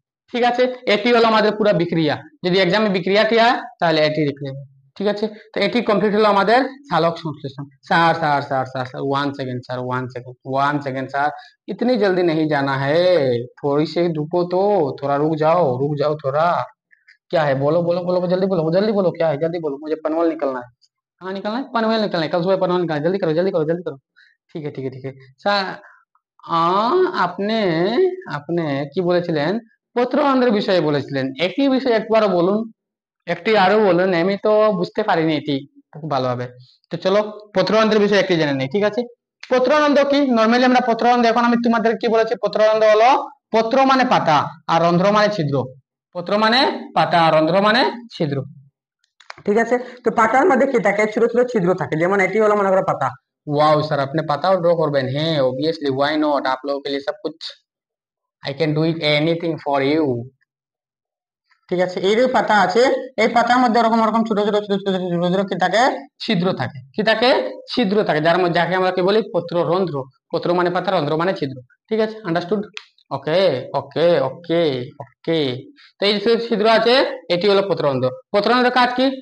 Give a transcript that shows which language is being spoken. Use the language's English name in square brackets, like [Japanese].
[Bangla] ঠিক আছে, এটি হলো আমাদের পুরো বিক্রিয়া। যদি এক্সামে বিক্রিয়াটি হয় তাহলে এটি লিখলে হবে। ঠিক আছে, তো এটি কমপ্লিট হলো আমাদের সালোক संश्लेषण। [Hindi] Sir sir sir sir sir 1 second sir, 1 second sir, इतनी जल्दी नहीं जाना है, थोड़ी सी रुको तो, थोड़ा रुक जाओ थोड़ा। क्या है, बोलो बोलो बोलो जल्दी बोलो, क्या है, जल्दी बोलो, मुझे पनवेल निकलना है। कहाँ निकलना है, पनवेल निकलना है, कल सुबह पनवेल निकलना है, जल्दी करो जल्दी करो जल्दी करो। ठीक है ठीक है ठीक है सर। [Bangla] আপনি আপনি কি বলেছিলেন পত্ররন্ধ্রের বিষয়ে বলেছিলেন, একটি বিষয় একবারও বলুন, একটি আরো বলুন, আমি তো বুঝতে পারিনি এটি খুব ভালোভাবে। তো চলো পত্ররন্ধ্রের বিষয়ে একটি জেনে নেই, ঠিক আছে। পত্ররন্ধ্র কি? নর্মালি আমরা পত্ররন্ধ্র, এখন আমি তোমাদের কি বলেছি, পত্ররন্ধ্র হলো পত্র মানে পাতা আর রন্ধ্র মানে ছিদ্র। পত্র মানে পাতা আর রন্ধ্র মানে ছিদ্র, ঠিক আছে। তো পাতার মধ্যে কি থাকে, ছোট ছোট ছিদ্র থাকে, যেমন এটি হলো মনে করো পাতা। ওয়াও স্যার, আপনি পাতাও ড্র করবেন? [English] হ্যাঁ obviously, why not, [Hindi] आप लोगों के लिए सब कुछ, [English] I can do it anything for you. [Bangla] ঠিক আছে, এই যে পাতা আছে, এই পাতার মধ্যে এরকম এরকম ছোট ছোট ছোট ছোট ছোট ছোট ছোট কি থাকে, ছিদ্র থাকে। কি থাকে? ছিদ্র থাকে, যার মধ্যে যাকে আমরা কি বলি, পত্ররন্ধ্র। পত্র মানে পাতা, রন্ধ্র মানে ছিদ্র। ঠিক আছে, আন্ডারস্টুড? ওকে ওকে ওকে ওকে। তো এই যে ছিদ্র আছে, এটি হলো পত্ররন্ধ্র। পত্ররন্ধ্রের কাজ কি?